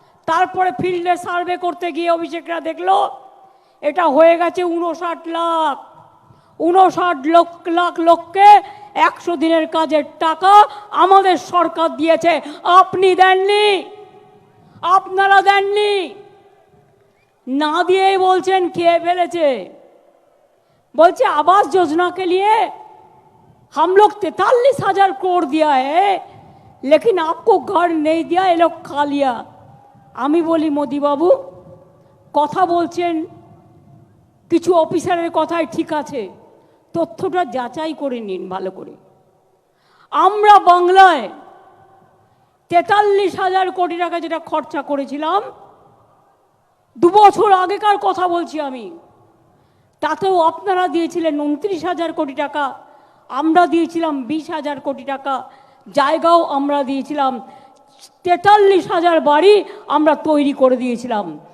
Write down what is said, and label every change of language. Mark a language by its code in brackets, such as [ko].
[bn] তারপরে ফিল্ডে সার্ভে করতে গিয়ে অভিষেকরা দেখলো এটা হয়ে গেছে 59 লাখ লোককে 100 দিনের কাজের টাকা আমাদের সরকার দিয়েছে, আপনি দেননি, আপনারা দেননি। না দিয়েই বলছেন খেয়ে ফেলেছে। বলছে [hi] आवास योजना के लिए हम लोग 43,000 करोड़ दिया है, लेकिन आपको घर नहीं दिया, ये लोग खा लिया। [bn] আমি বলি মোদি বাবু, কথা বলছেন কিছু অফিসারের কথাই ঠিক আছে, তথ্যটা যাচাই করে নিন ভালো করে। আমরা বাংলায় 43,000 কোটি টাকা যেটা খরচা করেছিলাম, 2 বছর আগেকার কথা বলছি আমি, তাতেও আপনারা দিয়েছিলেন 29,000 কোটি টাকা, আমরা দিয়েছিলাম 20,000 কোটি টাকা, জায়গাও আমরা দিয়েছিলাম, 43,000 বাড়ি আমরা তৈরি করে দিয়েছিলাম।